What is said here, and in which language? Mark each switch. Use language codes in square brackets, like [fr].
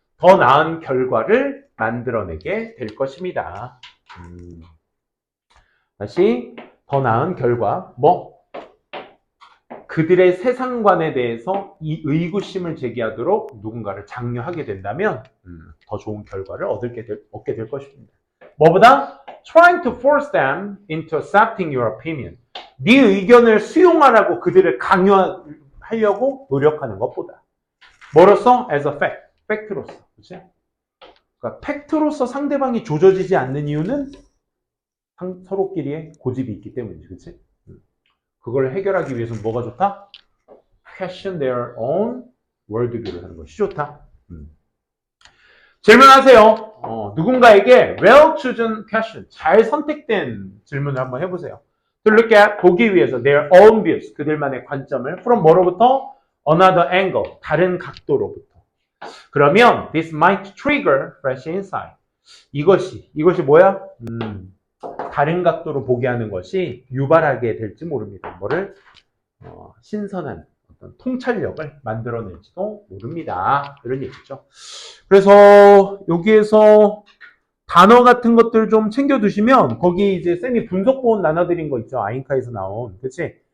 [ko] 더 나은 결과를 만들어내게 될 것입니다. 다시 더 나은 결과 그들의 세상관에 대해서 이 의구심을 제기하도록 누군가를 장려하게 된다면 더 좋은 결과를 얻게 될 것입니다. 뭐보다 [en] trying to force them into accepting your opinion. [ko] 네 의견을 수용하라고 그들을 강요하려고 노력하는 것보다 뭐로써? [en] as a fact. [ko] 팩트로서. 그치? 그러니까 팩트로서 상대방이 조져지지 않는 이유는 서로끼리의 고집이 있기 때문이지. 그치? 그걸 해결하기 위해서는 뭐가 좋다? [en] question their own worldview [ko] 를 하는 것이 좋다. 질문하세요. 누군가에게 [en] well chosen question, [ko] 잘 선택된 질문을 한번 해보세요. [en] To look at, [ko] 보기 위해서 [en] their own views, [ko] 그들만의 관점을 [en] from [ko] 뭐로부터? [en] another angle, [ko] 다른 각도로부터. 그러면 [en] this might trigger fresh insight. [ko] 이것이 뭐야? 다른 각도로 보게 하는 것이 유발하게 될지 모릅니다. 뭐를? 신선한 어떤 통찰력을 만들어낼지도 모릅니다. 이런 얘기죠. 그래서 여기에서 단어 같은 것들 좀 챙겨두시면 거기 이제 쌤이 분석본 나눠드린 거 있죠. 아인카에서 나온. 그치?